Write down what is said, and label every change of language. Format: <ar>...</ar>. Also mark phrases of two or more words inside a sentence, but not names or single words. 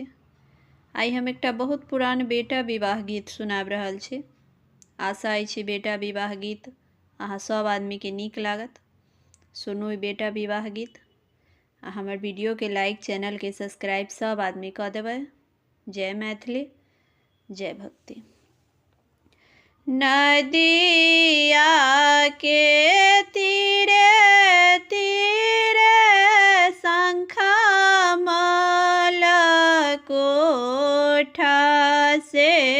<mai>आई हम एकटा बहुत पुरान बेटा विवाह गीत सुनाब रहल छी। आशा अछि बेटा विवाह गीत अहाँ सब आदमी के नीक लागत। सुनू ई बेटा विवाह गीत आ हमर वीडियो के लाइक, चैनल के सब्सक्राइब सब आदमी कऽ देबै। जय मैथिली, जय भक्ति। नदिया के तीरे तीरे शंखमल कोठा से</mai>